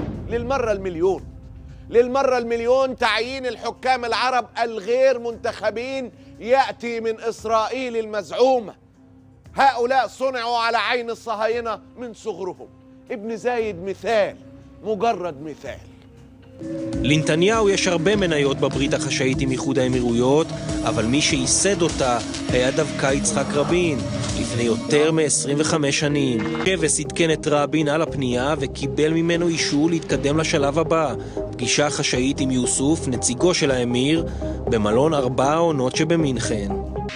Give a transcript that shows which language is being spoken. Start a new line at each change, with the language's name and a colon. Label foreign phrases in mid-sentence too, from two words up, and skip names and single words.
Arabic: للمرة المليون تعيين الحكام العرب الغير منتخبين يأتي من إسرائيل المزعومة. هؤلاء صنعوا على عين الصهاينة من صغرهم. ابن זייד مثال، مجرد مثال.
Hebrew: לנתניהו יש הרבה מניות בברית החשאית עם איחוד האמירויות, אבל מי שייסד אותה היה דווקא יצחק רבין, לפני יותר מ-25 שנים. שבס עדכן את רבין על הפנייה וקיבל ממנו אישור להתקדם לשלב הבא, פגישה חשאית עם יוסוף, נציגו של האמיר, במלון 4 העונות שבמינכן.